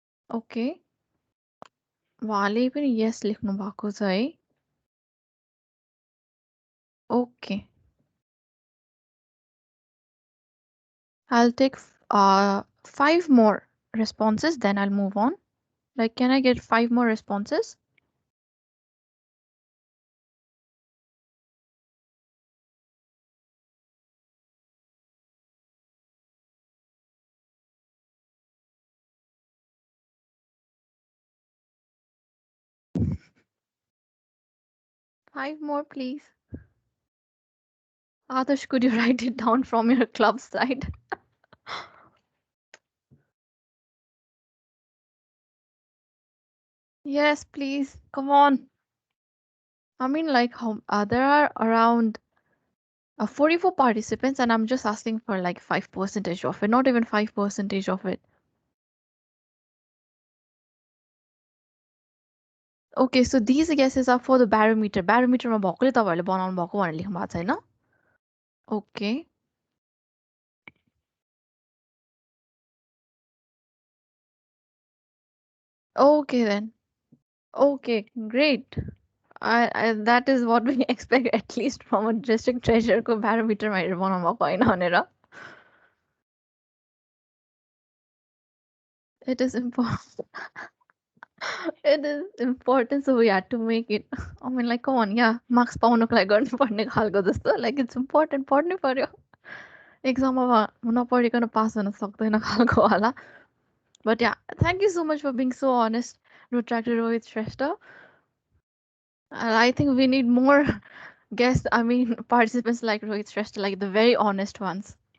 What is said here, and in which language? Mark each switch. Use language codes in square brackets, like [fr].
[en] Okay. उहाँले पनि yes लेख्नु भएको छ है Okay. I'll take 5 more responses, then I'll move on. Like, can I get 5 more responses? Five more, please. Adarsh, could you write it down from your club side? Yes, please. Come on. I mean, like, there are around 44 participants, and I'm just asking for like 5% of it, not even 5% of it. Okay, so these guesses are for the barometer. [ne] Barometer ma bhakule tapaharule बनाउनु भएको भनेर लेख्नु भएको छैन? [en] Okay. Okay then. Okay, great. That is what we expect at least from a district treasurer को barometer मा हेरेर बनाउनु भएको होइन भनेर. It is important. It is important, so we had to make it. [ne] I mean, like, come on, yeah, marks पाउनुको लागि गर्नुपर्ने खालको जस्तो. [en] Like, it's important, पढ्नै पर्यो. [ne] एक्जाममा नपढिकन पास हुन सक्दैन खालको होला. [en] But yeah, thank you so much for being so honest, Protractor Rohit Shrestha. And I think we need more guests, I mean, participants like Rohit Shrestha, like the very honest ones.